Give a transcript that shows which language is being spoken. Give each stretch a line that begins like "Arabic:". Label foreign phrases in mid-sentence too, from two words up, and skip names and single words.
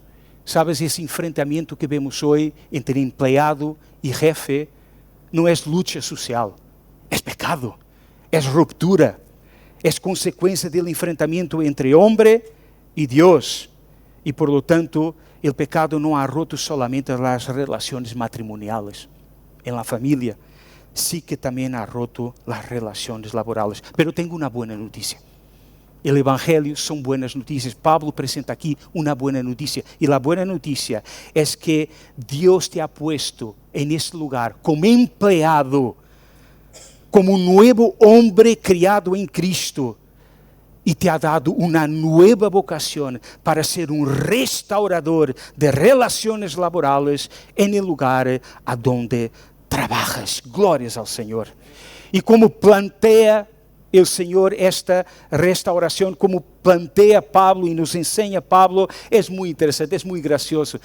Portuguese: Sabes, esse enfrentamento que vemos hoje entre empleado e jefe não é luta social, é pecado. É ruptura, é consequência do enfrentamento entre homem e Deus. E,
Spanish: por lo tanto,
Portuguese: o pecado não
Spanish: ha roto solamente
Portuguese: as relações matrimoniais em la família,
Spanish: sí que
Portuguese: também
Spanish: ha roto
Portuguese: as relações laborales. Pero tenho uma boa notícia. O Evangelho são boas notícias. Pablo apresenta aqui uma boa notícia. E a boa notícia é que Deus
Spanish: te ha puesto en este lugar
Portuguese: como empleado, como um novo homem criado em Cristo.
Spanish: y te ha dado una nueva vocación para ser un restaurador de relaciones laborales en el lugar a donde trabajas. Glorias al Señor. Y como plantea el Señor esta restauración, como plantea Pablo y nos enseña Pablo, es muy interesante, es muy gracioso.